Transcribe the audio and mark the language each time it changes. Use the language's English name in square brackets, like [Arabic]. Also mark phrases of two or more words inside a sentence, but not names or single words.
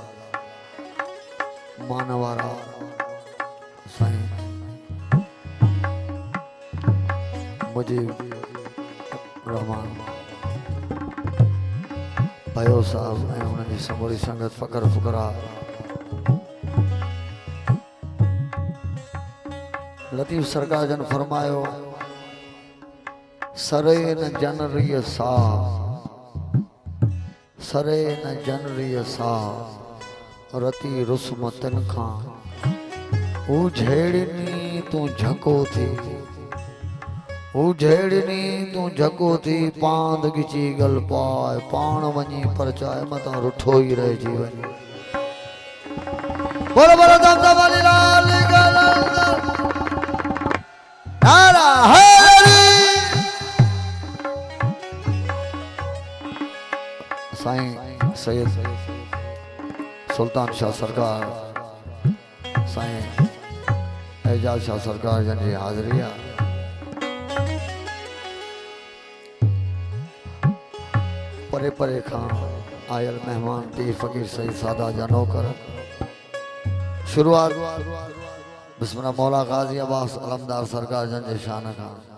[Sindhi] मानवारा साईं मुजीब रहमान भयो साहब ऐं उन्हनि जी समूरी संगत फ़क़र फ़ुक़रा लतीफ़ सरकार जन फरमायो सरे न जनरीअ सा सरे न जनरीअ सा रती रुस्मतन खां हू झेड़नी तूं झको थी हू झेड़नी तूं झको थी पांद गिची गल पाए पाण वञी परचाए मतां रुठो ई रहिजी वञे बोलो बोलो दमदम वाली लाल नारा हैदरी साईं सैयद सुल्तान शाह सरकार साईं एजाज शाह सरकार जन जी हाज़िरी आहे परे परे खां आयल मेहमान पीर फ़कीर सईद सादात जा नौकर शुरुआत बिस्मिल्लाह मौला गाज़ी अब्बास अलमदार सरकार जन जे शान खां